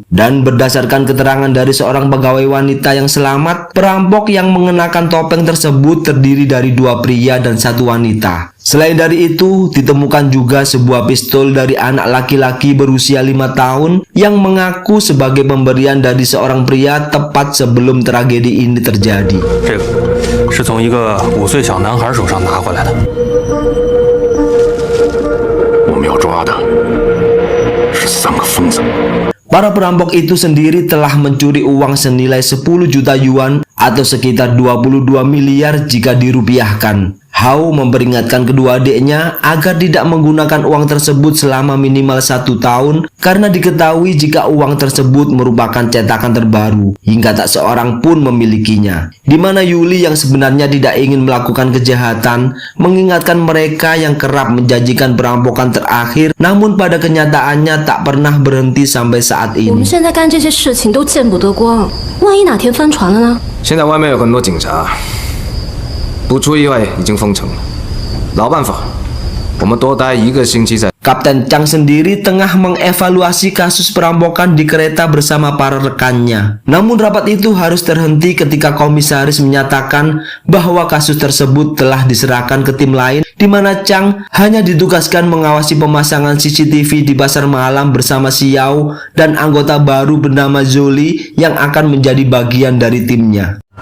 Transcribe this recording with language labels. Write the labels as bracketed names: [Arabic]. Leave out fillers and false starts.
[Indonesian] Dan berdasarkan keterangan dari seorang pegawai wanita yang selamat, perampok yang mengenakan topeng tersebut terdiri dari dua pria dan satu wanita. Selain dari itu, ditemukan juga sebuah pistol dari anak laki-laki berusia 5 tahun yang mengaku sebagai pemberian dari seorang pria tepat sebelum tragedi ini terjadi. [Chinese] 这个是从一个5岁小男孩手上拿回来的。我们要抓的是3个疯子。 [Indonesian] Para perampok itu sendiri telah mencuri uang senilai 10 juta yuan atau sekitar 22 miliar jika dirupiahkan. Hao memperingatkan kedua adiknya agar tidak menggunakan uang tersebut selama minimal 1 tahun karena diketahui jika uang tersebut merupakan cetakan terbaru hingga tak seorang pun memilikinya. Di mana Yuli yang sebenarnya tidak ingin melakukan kejahatan mengingatkan mereka yang kerap menjanjikan perampokan terakhir, namun pada kenyataannya tak pernah berhenti sampai saat ini. [Chinese] 我们现在干这些事情都见不得光，万一哪天翻船了呢？现在外面有很多警察，不出意外已经封城了。老办法，我们多待1个星期再。 [Indonesian] Kapten Chang sendiri tengah mengevaluasi kasus perampokan di kereta bersama para rekannya. Namun rapat itu harus terhenti ketika komisaris menyatakan bahwa kasus tersebut telah diserahkan ke tim lain, di mana Chang hanya ditugaskan mengawasi pemasangan CCTV di pasar malam bersama Xiao dan anggota baru bernama Zoli yang akan menjadi bagian dari timnya.